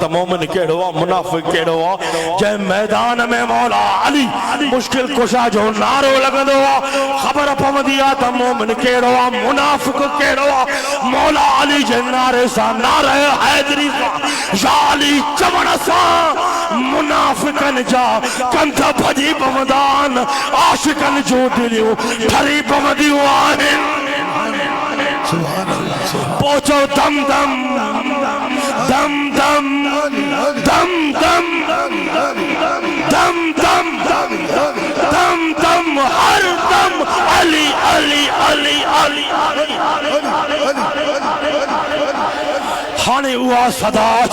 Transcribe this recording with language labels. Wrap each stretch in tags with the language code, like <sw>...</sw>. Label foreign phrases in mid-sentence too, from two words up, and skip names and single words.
<sd>मोमिन केड़ो आ मुनाफिक केड़ो आ जे मैदान में मौला अली मुश्किल कुशा जो नारो लगंदो आ खबर पवंदी आ त मोमिन केड़ो आ मुनाफिक केड़ो आ मौला अली जे नारे सा नारे हैदरी सा या अली चवण सा मुनाफिकन जा कंध भजी पवंदान आशिकन जो दिलियूं ठरी पवंदियूं आहिनि पहुंचो दम दम हर दम अली हाने हुआ सदा</sd>